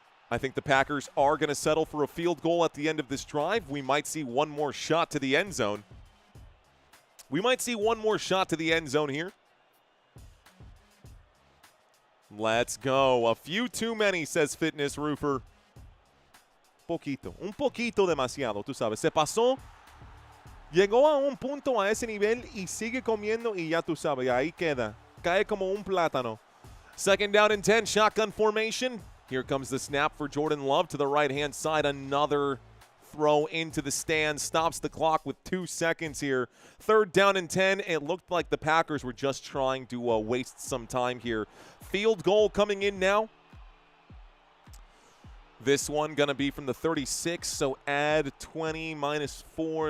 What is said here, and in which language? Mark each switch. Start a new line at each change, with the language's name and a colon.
English: I think the Packers are going to settle for a field goal at the end of this drive. We might see one more shot to the end zone. Here. Let's go. A few too many, says Fitness Roofer.
Spanish: Un poquito demasiado, tú sabes. Se pasó. Llegó a un punto a ese nivel y sigue comiendo y ya tú sabes, ahí queda. Cae como un plátano.
English: 2nd down and 10, shotgun formation. Here comes the snap for Jordan Love to the right-hand side. Another throw into the stand. Stops the clock with 2 seconds here. 3rd down and 10. It looked like the Packers were just trying to waste some time here. Field goal coming in now. This one going to be from the 36, so add 20 minus 4.